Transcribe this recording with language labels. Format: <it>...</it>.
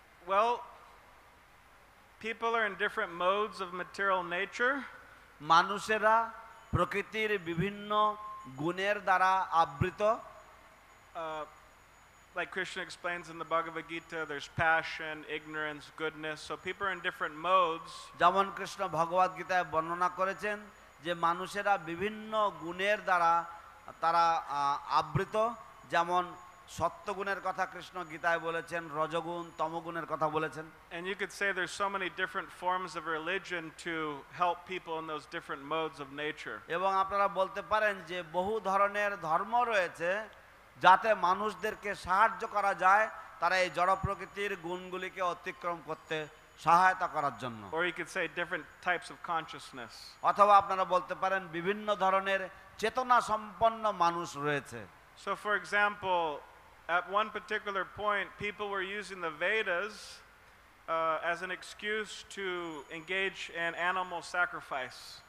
<en>Well, people are in different modes of material nature.</en> <bn>মানুষেরা প্রকৃতির বিভিন্ন গুণের দ্বারা আবৃত।</bn> <en>Like Krishna explains in the Bhagavad Gita, there's passion, ignorance, goodness. So people are in different modes.</en> <bn>যেমন কৃষ্ণ ভগবদ গীতায় বর্ণনা করেছেন যে মানুষেরা বিভিন্ন গুণের দ্বারা তারা আবৃত। যেমন সত্যগুণের কথা কৃষ্ণ গীতায় বলেছেন, রজগুণ তমগুণের কথা বলেছেন।</bn> <en>And you could say there's so many different forms of religion to help people in those different modes of nature.</en> <bn>এবং আপনারা বলতে পারেন যে বহু ধরনের ধর্ম রয়েছে যাতে মানুষদেরকে সাহায্য করা যায় তারা এই জড় প্রকৃতির গুণগুলিকে অতিক্রম করতে সহায়তা করার জন্য।</bn> <en>Or you could say different types of consciousness.</en> <bn>অথবা আপনারা বলতে পারেন বিভিন্ন ধরনের চেতনা সম্পন্ন মানুষ রয়েছে।</bn> <en>So for example, at one particular point, people were using the Vedas as an excuse to engage in animal sacrifice.</en>